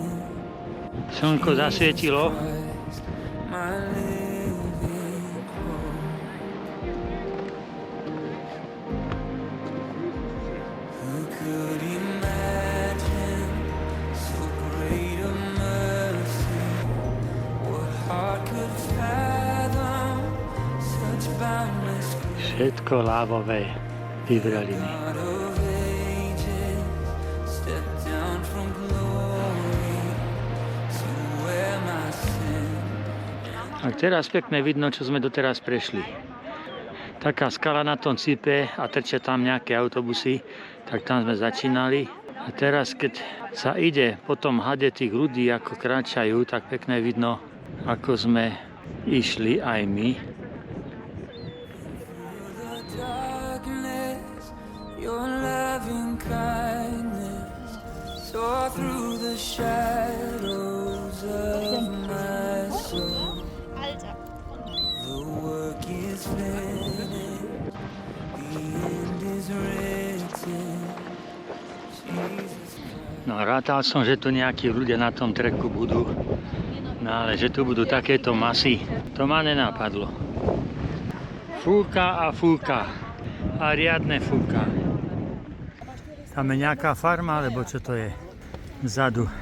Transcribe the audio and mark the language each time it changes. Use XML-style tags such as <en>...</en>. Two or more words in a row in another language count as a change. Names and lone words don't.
<sk>Slnko zasvietilo.</sk> <en>My living hope. Who could imagine so great a mercy? What heart could fathom such boundless grace?</en> <sk>Všetko lávové vyvreliny.</sk> <en>God of ages stepped down from glory to wear my sin.</en> <sk>A teraz pekne vidno, čo sme doteraz prešli. Taká skala na tom cípe a trčia tam nejaké autobusy, tak tam sme začínali. A teraz, keď sa ide po tom hade tých ľudí, ako kráčajú, tak pekne vidno, ako sme išli aj my.</sk> <en>The darkness, your loving kindness tore through the shadows of my soul. The work is finished, the end is written. Jesus Christ.</en> <sk>No rátal som, že tu nejakí ľudia na tom treku budú. No ale že tu budú takéto masy, to ma nenapadlo. Fúka a fúka. A riadne fúka. Tam je nejaká farma, alebo čo to je? Vzadu.</sk>